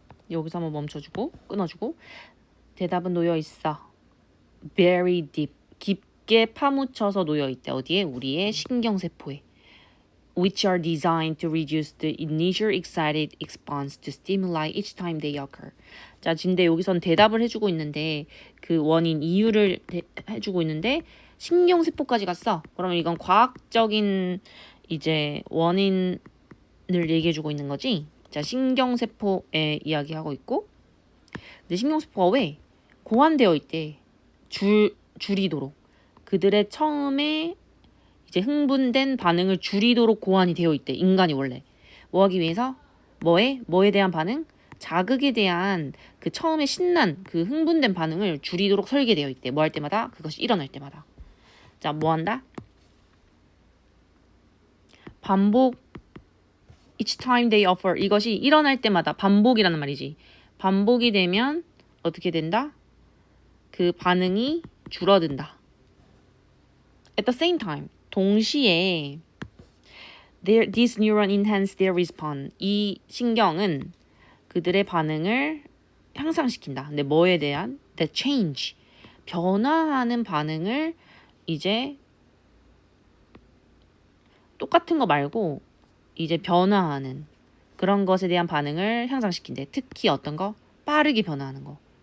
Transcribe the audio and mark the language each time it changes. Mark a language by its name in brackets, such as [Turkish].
[Korean] 여기서 한번 멈춰주고 끊어주고, 대답은 놓여 있어. [English] Very deep, [Korean] 깊게 파묻혀서 놓여 있대. 어디에? 우리의 신경세포에. [English] Which are designed to reduce the initial excited response to stimuli each time they occur. [Korean] 자, 근데 여기선 대답을 해주고 있는데 그 원인, 이유를 해주고 있는데 신경세포까지 갔어. 그러면 이건 과학적인 이제 원인을 얘기해주고 있는 거지. 자, 신경세포에 이야기하고 있고, 근데 신경세포가 왜 고안되어 있대. 줄이도록. 그들의 처음에 이제 흥분된 반응을 줄이도록 고안이 되어 있대. 인간이 원래. 뭐 하기 위해서? 뭐에 대한 반응? 자극에 대한 그 처음에 신난 그 흥분된 반응을 줄이도록 설계되어 있대. 뭐 할 때마다? 그것이 일어날 때마다. 자, 뭐 한다? 반복. [English] Each time they offer. [Korean] 이것이 일어날 때마다 반복이라는 말이지. 반복이 되면 어떻게 된다? 그 반응이 줄어든다. [English] At the same time. [Korean] 동시에 [English] this neuron enhance their response. [Korean] 이 신경은 그들의 반응을 향상시킨다. 근데 뭐에 대한? [English] The change. [Korean] 변화하는 반응을 이제 똑같은 거 말고 이제 변화하는 그런 것에 대한 반응을 향상시킨대. 특히 어떤 거? 빠르게 변화하는 거.